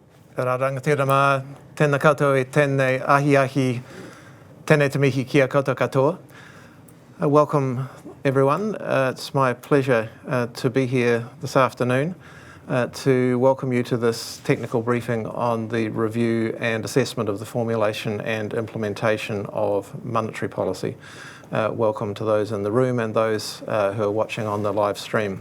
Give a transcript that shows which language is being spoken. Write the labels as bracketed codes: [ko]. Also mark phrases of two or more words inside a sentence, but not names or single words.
[mi] Rā rangatira tēnā koutou e tēnei ahi, tēnei te mihi kia koutou katoa. [en] Welcome everyone. It's my pleasure to be here this afternoon to welcome you to this technical briefing on the review and assessment of the formulation and implementation of monetary policy. Welcome to those in the room and those who are watching on the live stream.